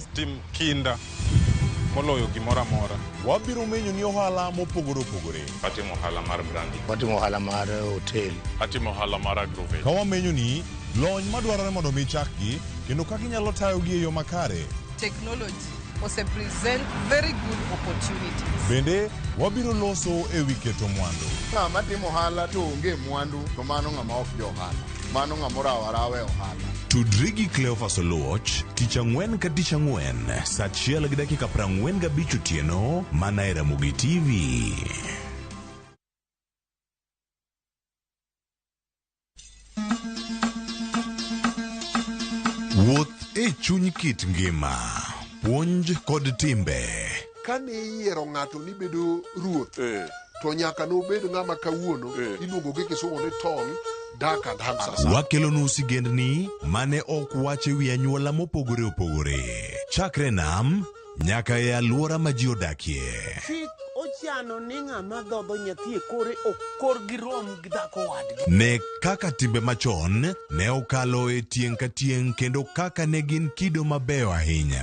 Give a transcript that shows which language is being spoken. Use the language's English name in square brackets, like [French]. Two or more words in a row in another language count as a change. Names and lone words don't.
[Luo (Kenya and Tanzania)] Tim kinda moloyo gimoro amora. Wabiro menyo ni ohala mopogore opogore. Atimo ohala mar branding. Watimo ohala mar hotel. Atimo ohala mar agrovet. Ka wamenyo ni lony madwarore mondo mi chakgi kendo kaka inyalo tayogi e yo makare. [English] Technology ose present very good opportunities. [Luo (Kenya and Tanzania)] Bende wabiro loso e wi keto mwandu. Ng'ama timo ohala to onge mwandu to mano ng'ama ok jo ohala. Mano ng'ama rawe ohala. Tudri gi Cleophas Oluoch tich ang'wen ka tich ang'wen saa 1:45 otieno mana e Ramogi TV. Wuoth e chuny kit ngima, puonj kod timbe. Kane iyiero ng'ato ni bedo ruoth, to nyaka nobed ng'ama kawuono iluongo gi kisungu ni [English] tall, dark and handsome. [Luo (Kenya and Tanzania)] Wakelonu sigendni mane ok wache wi anyuola mopogore opogore. Chakre nam nyaka e alwora ma ji odakie. Chik ochano ni ng'ama dhodho nyathi e kore ok kor gi rom gi dhako wadgi. Ne kaka timbe machon ne okalo e tieng' ka tieng' kendo kaka ne gin kido mabeyo ahinya.